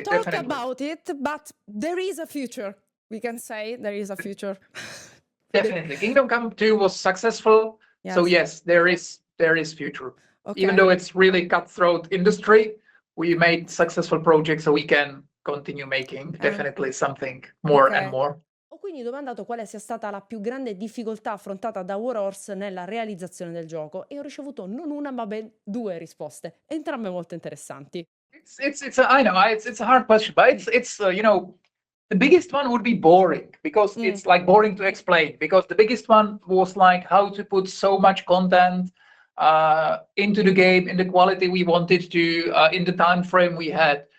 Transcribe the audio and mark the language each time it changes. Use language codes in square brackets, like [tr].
[en] You can talk about it, but there is a future. We can say there is a future. Definitely. Kingdom Come 2 was successful. So yes, there is future. Even though it's really cutthroat industry, we made successful projects, so we can continue making definitely something more and more. [it] Ho quindi domandato quale sia stata la più grande difficoltà affrontata da Warhorse nella realizzazione del gioco e ho ricevuto non una ma ben 2 risposte, entrambe molto interessanti. [en] I know it's a hard question, but it's the biggest one would be boring, because it's like boring to explain, because the biggest one was like how to put so much content into the game in the quality we wanted to, in the time frame we had.